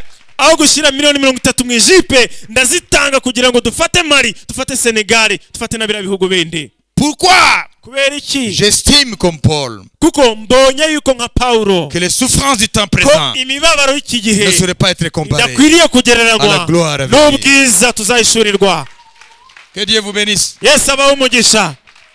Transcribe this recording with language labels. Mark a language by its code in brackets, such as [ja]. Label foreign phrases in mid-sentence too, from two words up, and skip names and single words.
[rw] Aho gushyira miliyoni 30 mu ijipe ndazitanga kugira ngo dufate Mali, dufate Senegal, dufate na biriya bihugu bindi. [fr] Pourquoi? [rw] Kubera iki? [fr] J'estime comme Paul [rw] Kuko mbonye yuko nka Paulo [fr] que les souffrances du temps [rw] ko [fr] présent [rw] imibabaro y'iki gihe [fr] ne sauraient pas être comparées [rw] idakwiriye [fr] à la [rw] kugereranywa [fr] gloire à venir. [rw] n'ubwiza tuzahishurirwa. [fr] Que Dieu vous bénisse. [rw] Yesu abahe umugisha.